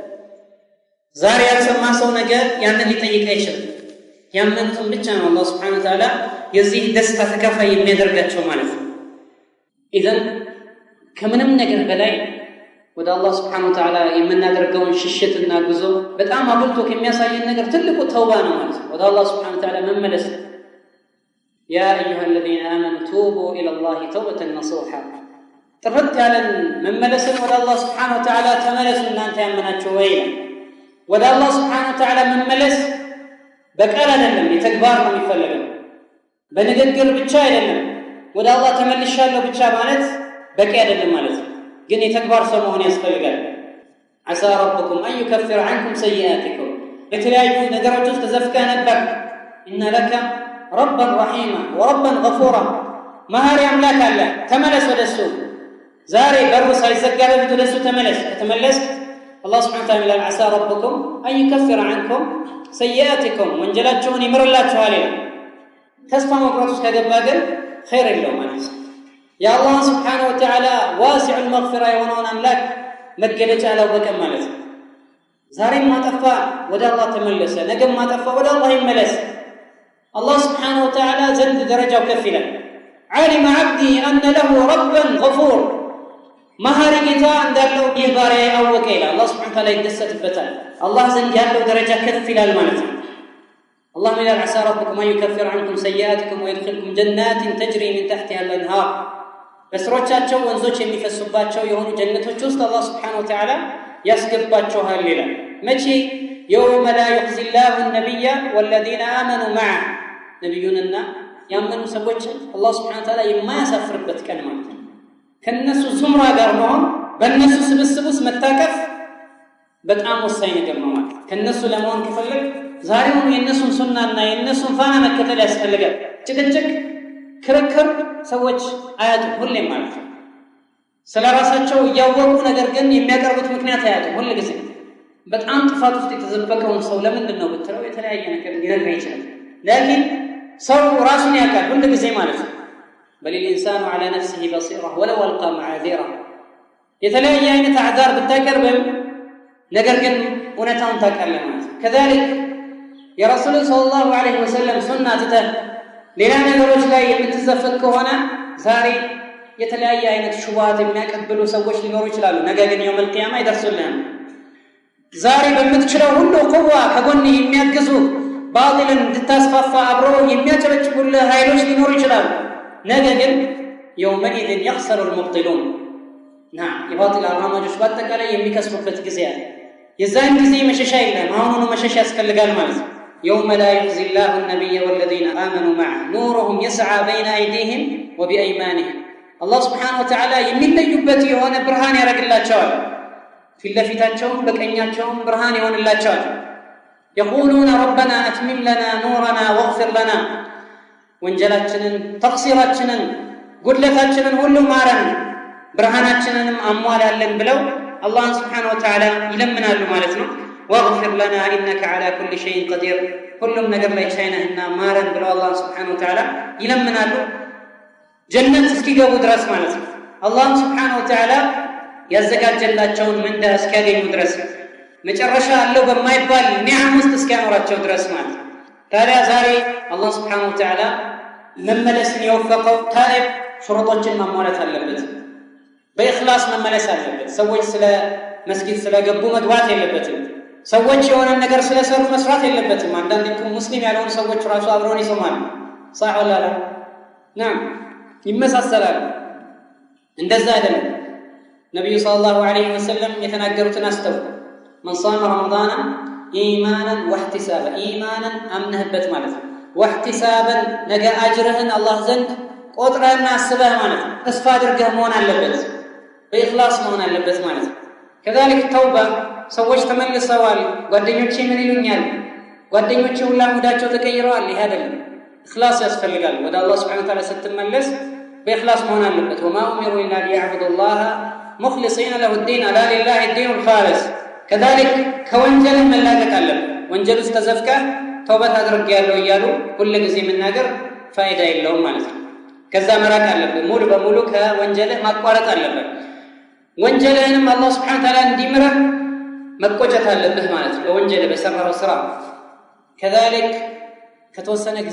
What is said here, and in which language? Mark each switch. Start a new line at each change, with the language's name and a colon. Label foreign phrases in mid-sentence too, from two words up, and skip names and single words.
Amharic: ዛሬ ያልሰማ ሰው ነገር ያንን ሊጠይቅ አይችልም። ያመኑትን ብቻ ነው አላህ
Arabic: سبحانه وتعالى
Amharic: የዚህ ደስታ ተካፋይ የሚያደርጋቸው ማለት ነው። ኢዘን ከምንም ነገር በላይ ወደ አላህ
Arabic: سبحانه وتعالى
Amharic: የምናደርገውን ሽሽትና ጉዞ በጣም አብልቶ ከሚያሳየን ነገር ትልቁ ተውባ ነው ማለት ነው። ወደ አላህ
Arabic: سبحانه وتعالى
Amharic: መመለስ።
Arabic: يا أيها الذين آمنوا توبوا إلى الله توبة نصوحا
Amharic: ጥርት ያለን መመለስን ወደ አላህ
Arabic: سبحانه وتعالى
Amharic: ተመለሱ እናንተ ያመናችሁ ወይ ወደ አላህ
Arabic: سبحانه وتعالى
Amharic: መመለስ በቃል አይደለም የተግባር ነው የሚፈልገው በንግግር ብቻ አይደለም ወደ አላህ ተመልሻለሁ ብቻ ማለት በቂ አይደለም ማለት ግን የተግባር ሰው መሆን ያስፈልጋል
Arabic: عسى ربكم أن يكفر عنكم سيئاتكم
Amharic: የተለያዩ ነገሮች ውስጥ ተዘፍቀህ ነበር
Arabic: إن لك ربا رحيما وربا غفورا
Amharic: መሐሪ አምላክ አለ ተመለስ ወደሱ ዛሬ በሩ ሳይዘጋ በፊት ወደሱ ተመለስ
Arabic: الله سبحانه وتعالى عسى ربكم أن يكفر عنكم سيئاتكم
Amharic: ወንጀላችሁን ይምርላችኋል ተስፋ መቁረጥ ውስጥ ከገባ ግን خير የለውም ማለት ያ አላህ
Arabic: سبحانه وتعالى واسع المغفرة
Amharic: የሆነውን አምላክ መገለጫ አላወቀም ማለት ዛሬም ማጠፋ ወደ አላህ ተመለሰ ነገም ማጠፋ ወደ አላህ ይመለስ
Arabic: الله سبحانه وتعالى
Amharic: ዘንድ ደረጃው ከፍ ይላል
Arabic: علم عبدي أن له ربا غفور
Amharic: መሐሪ ጌታ እንዳለው ይህ ባሪያ ያወቀ ይላል
Arabic: الله سبحانه وتعالى
Amharic: ይደሰትበታል አላህ ዘንድ ያለው ደረጃ ከፍ ይላል ማለት ነው
Arabic: الله يقول عسى ربكم أن يكفر عنكم سيئاتكم ويدخلكم جنات تجري من تحتها الأنهار
Amharic: በስሮቻቸው ወንዞች የሚፈሱባቸው የሆኑ ጀነቶች ውስጥ አላህ
Arabic: سبحانه وتعالى
Amharic: ያስገባቸዋል ይላል መቼ
Arabic: يوم لا يخزي الله النبي والذين آمنوا معه
Amharic: ነብዩንና ያመኑ ሰዎች አላህ
Arabic: سبحانه وتعالى
Amharic: የማያሳፍርበት ቀን ማለት ነው ከነሱ ዙምራ ጋር መሆን በእነሱ ስብስብ ውስጥ መታቀፍ በጣም ወሳኝ ነገር ነው ማለት ከነሱ ለመሆን ከፈለግ ዛሬውኑ የነሱን ሱናና የነሱን ፋና መከተል ያስፈልጋል ጭቅጭቅ ክርክር ሰዎች አያጡ ሁሌም ማለት ነው ስለራሳቸው ያወቁ ነገር ግን የሚያቀርቡት ምክንያት አያጡ ሁሉ ጊዜ በጣም ጥፋት ውስጥ የተዘበቀውን ሰው ለምንድን ነው ብትለው የተለያየ ነገር ሊነግር ይችላል لكن ሰው ራሱን ያውቃል ሁሉ ጊዜ ማለት ነው
Arabic: بل الانسان على نفسه بصيره ولو القى معاذيره
Amharic: የተለያየ አይነት አዕዛር ብታቀርብም ነገር ግን እውነታውን ታውቃለህ ማለት
Arabic: كذلك يا رسول صلى الله عليه وسلم سنة
Amharic: ሌላ ነገሮች ላይ የምትዘፈቅ ከሆነ ዛሬ የተለያየ አይነት ሹባሃት የሚያቀብሉ ሰዎች ሊኖሩ ይችላሉ ነገ ግን የውም القيامة ይደርሱልናል ዛሬ በምትችለው ሁሉ ቁዋ ከጎን የሚያግዙ ባጢልን እንድታስፋፋ አብረው የሚያጨበጭቡልህ ኃይሎች ሊኖሩ ይችላሉ ነገ ግን
Arabic: يومئذ يخسر المبطلون نعم
Amharic: የባጢል አራማጆች በአጠቃላይ የሚከስሩበት ጊዜ አለ የዛን ጊዜ መሸሻ የለም አሁኑኑ መሸሻ ያስፈልጋል ማለት ነው
Arabic: يوم لا يخزي الله النبي والذين آمنوا معه نورهم يسعى بين أيديهم وبأيمانهم الله سبحانه وتعالى
Amharic: የሚለዩበት የሆነ ብርሃን ያረግላቸዋል ፊትለፊታቸውም በቀኛቸውም ብርሃን ይሆንላቸዋል
Arabic: يقولون ربنا أتمم لنا نورنا واغفر لنا
Amharic: ወንጀላችንን ተቅሲራችንን ጉድለታችንን ሁሉ ማረን ብርሃናችንንም አሟላለን ብለው
Arabic: الله سبحانه وتعالى
Amharic: ይለምናሉ ማለት ነው
Arabic: واغفر لنا إنك على كل شيء قدير كلهم
Amharic: ነገር ላይ ቻይናና ማረን ብለው
Arabic: الله سبحانه وتعالى
Amharic: ይለምናሉ ጀነት እስኪገቡ ድረስ ማለት ነው
Arabic: الله سبحانه وتعالى
Amharic: ያዘጋጀላቸውን ምንዳ እስኪያገኙ ድረስ መጨረሻ አለው በማይባል ኒዓም ውስጥ እስኪያኖራቸው ድረስ ማለት ታዲያ ዛሬ
Arabic: الله سبحانه وتعالى
Amharic: መመለስን የወፈቀው ታይብ ሽሩጦችን ማሟላት አለበት በእኽላስ መመለስ አለበት ሰዎች ስለ መስጊድ ስለገቡ መግባት የለበትም ሰዎች የሆነ ነገር ስለሰሩ መስራት የለበትም አንዳንድ ሙስሊም ያልሆኑ ሰዎች ራሱ አብረውን ይሰማሉ
Arabic: صح ولا لا نعم
Amharic: ይመሳሰላሉ እንደዛ አይደለም ነብዩ ሰለላሁ ዐለይሂ ወሰለም የተናገሩትን አስተው
Arabic: من صام رمضان ايمانا واحتسابا ايمانا
Amharic: امنهበት ማለት ነው واحتسابا ነገ አጅርህን አላህ ዘንድ ቆጥረህና አስበህ ማለት ነው ተስፋ አድርገህ መሆን አለበት በእኽላስ መሆን አለበት ማለት ነው
Arabic: كذلك التوبه
Amharic: ሰዎች ተመልሰዋል ጓደኞቼ ምን ይሉኛል ጓደኞቼ ሁላ ሙዳቸው ተቀይረዋል ይሄ አይደለም اخلاص ያስፈልጋል ወደ አላህ
Arabic: سبحانه وتعالى
Amharic: ስትመለስ በእኽላስ መሆን አለበት
Arabic: وما امروا الا ليعبدوا الله مخلصين له الدين الا لله الدين الخالص كذلك
Amharic: ከወንጀል መላቀቅ አለበት ወንጀል ውስጥ ተዘፍቀህ ተውበት አድርጌያለሁ እያሉ ሁሉ ጊዜ መናገር ፋይዳ የለውም ማለት ነው ከዛ መራቅ አለበት ሙሉ በሙሉ ከወንጀልህ ማቋረጥ አለበት ወንጀልህንም አላህ
Arabic: سبحانه وتعالى
Amharic: እንዲምረህ መቆጨት አለብህ ማለት ነው በወንጀል በሰራው ስራ كذلك ከተወሰነ ጊዜ